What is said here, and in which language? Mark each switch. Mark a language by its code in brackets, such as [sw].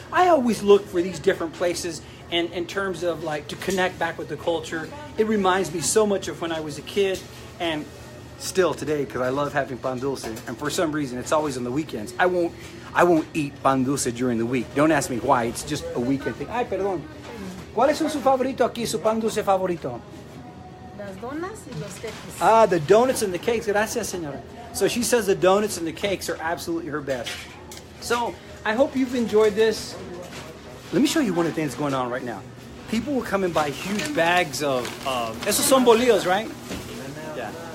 [en] I always look for these different places and in terms of like to connect back with the culture. It reminds me so much of when I was a kid, and still today, because I love having pan dulce, and for some reason it's always on the weekends. I won't eat pan dulce during the week. Don't ask me why. It's just a weekend thing. [es] Ay, perdón. ¿Cuál es su favorito aquí, su pan dulce favorito? Las donas y los queques. [en] Ah, the donuts and the cakes. [es] Gracias, señora. [en] So she says the donuts and the cakes are absolutely her best. So I hope you've enjoyed this. Let me show you one of the things going on right now. People will come and buy huge bags of [es] esos son bolillos, [en] right? Yeah.